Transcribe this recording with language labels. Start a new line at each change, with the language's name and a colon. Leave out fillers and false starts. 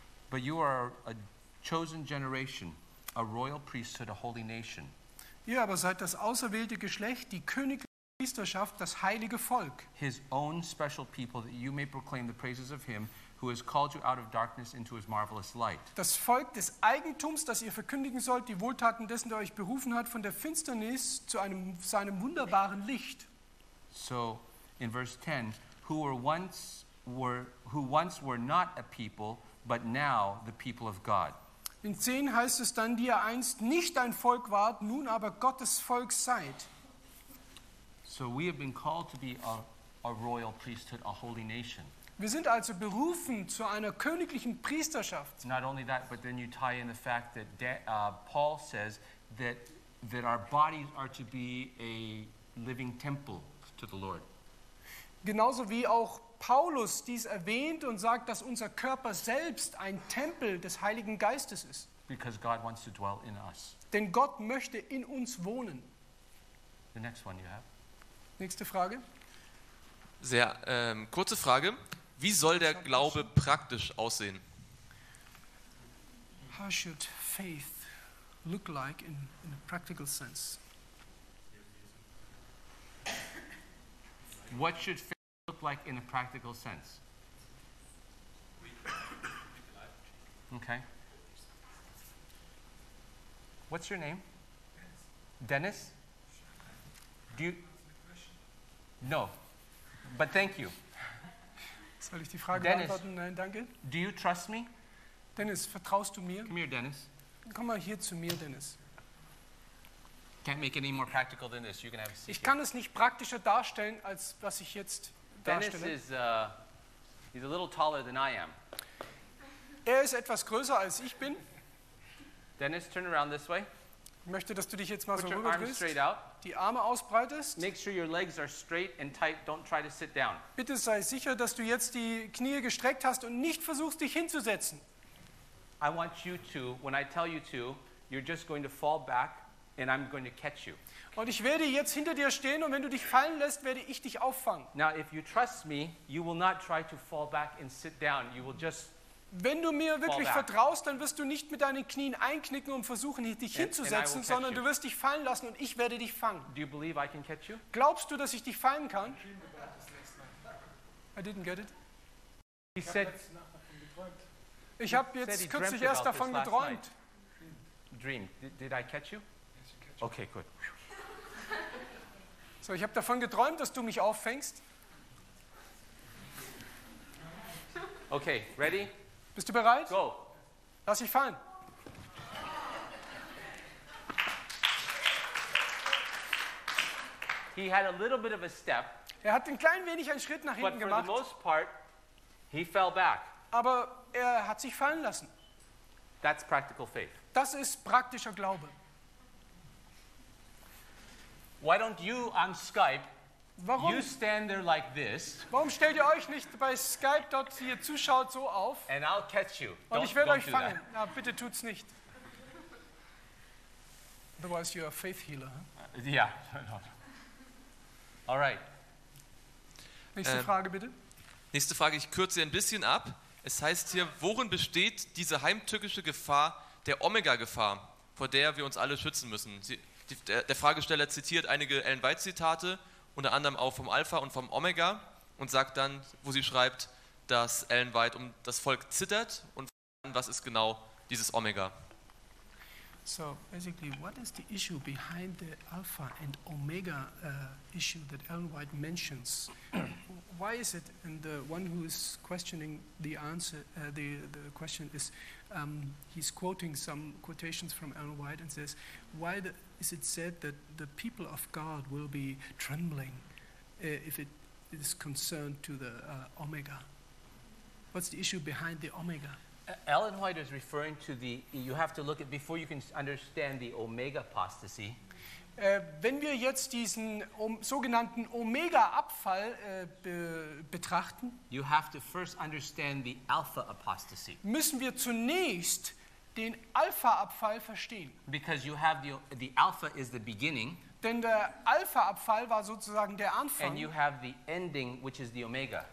English: But you are a chosen generation, a royal priesthood, a holy nation.
German: Ihr aber seid das auserwählte Geschlecht, die königliche Priesterschaft, das heilige Volk.
English: His own special people, that you may proclaim the praises of him who has called you out of darkness into his marvelous light.
German: Das Volk des Eigentums, das ihr verkündigen sollt, die Wohltaten dessen, der euch berufen hat, von der Finsternis zu seinem wunderbaren Licht.
English: So, in verse 10, who once were not a people, but now the people of God.
German: In 10 heißt es dann, die ihr einst nicht ein Volk wart, nun aber Gottes Volk seid.
English: So we have been called to be a royal priesthood, a holy nation.
German: Wir sind also berufen zu einer königlichen Priesterschaft.
English: Not only that, but then you tie in the fact that Paul says that our bodies are to be a living temple to the Lord.
German: Genauso wie auch Paulus dies erwähnt und sagt, dass unser Körper selbst ein Tempel des Heiligen Geistes ist.
English: Because God wants to dwell in us.
German: Denn Gott möchte in uns wohnen.
English: The next one you have.
German: Nächste Frage. Sehr kurze Frage. Wie soll der Glaube praktisch aussehen?
English: How should faith look like in a practical sense? What should faith look like in a practical sense? Okay. What's your name? Dennis? No. But thank you.
German: Soll ich die Frage beantworten? Nein, danke.
English: Do you trust me?
German: Dennis, vertraust du mir?
English: Come here, Dennis.
German: Komm mal hier zu mir, Dennis.
English: Can't make it any more practical than this. You can have a seat.
German: Ich kann es nicht praktischer darstellen als was ich jetzt darstelle.
English: Dennis he's a little taller than I am.
German: Er ist etwas größer als ich bin.
English: Dennis, turn around this way.
German: Ich möchte, dass du dich jetzt mal
English: put
German: so rüberdrehst, die Arme ausbreitest.
English: Make sure your legs are straight and tight. Don't try to sit down.
German: Bitte sei sicher, dass du jetzt die Knie gestreckt hast und nicht versuchst, dich hinzusetzen.
English: I want you to, when I tell you to, you're just going to fall back and I'm going to catch you.
German: Und ich werde jetzt hinter dir stehen und wenn du dich fallen lässt, werde ich dich auffangen.
English: Now, if you trust me, you will not try to fall back and sit down. You will just
German: wenn du mir wirklich vertraust, dann wirst du nicht mit deinen Knien einknicken und versuchen, dich hinzusetzen, sondern du wirst dich fallen lassen und ich werde dich fangen.
English: Do you believe I can catch you?
German: Glaubst du, dass ich dich fangen kann?
English: I didn't get it. He said,
German: ich habe jetzt kürzlich erst davon geträumt.
English: Dream. Did I catch you? Okay, good.
German: So, ich habe davon geträumt, dass du mich auffängst.
English: Okay, ready?
German: Bist du bereit?
English: Go.
German: Lass dich fallen.
English: He had a little bit of a step.
German: Er hat ein klein wenig einen Schritt nach hinten gemacht.
English: But for the most part, he fell back.
German: Aber er hat sich fallen lassen.
English: That's practical faith.
German: Das ist praktischer Glaube.
English: Why don't you on Skype?
German: Warum,
English: you stand there like this,
German: warum stellt ihr euch nicht bei Skype dort hier zuschaut so auf?
English: And I'll catch you.
German: Und ich werde euch fangen. Na, bitte tut's nicht.
English: Otherwise you're a faith healer. Huh? Yeah. All right.
German: Nächste Frage bitte. Nächste Frage, ich kürze ein bisschen ab. Es heißt hier, worin besteht diese heimtückische Gefahr der Omega-Gefahr, vor der wir uns alle schützen müssen? Der Fragesteller zitiert einige Ellen White-Zitate, unter anderem auch vom Alpha und vom Omega und sagt dann, wo sie schreibt, dass Ellen White um das Volk zittert und was ist genau dieses Omega?
English: So, basically, what is the issue behind the Alpha and Omega issue that Ellen White mentions? Why is it, and the one who is questioning the answer, the question is, he's quoting some quotations from Ellen White and says, why the is it said that the people of God will be trembling if it is concerned to the Omega? What's the issue behind the Omega? Ellen White is referring to the, you have to look at, before you can understand the Omega apostasy.
German: Wenn wir jetzt diesen sogenannten Omega-Abfall betrachten,
English: you have to first understand the Alpha apostasy.
German: Müssen wir zunächst den Alpha-Abfall verstehen.
English: Because you have the Alpha is the beginning.
German: Denn der Alpha-Abfall war sozusagen der Anfang.
English: And you have the ending, which is the Omega.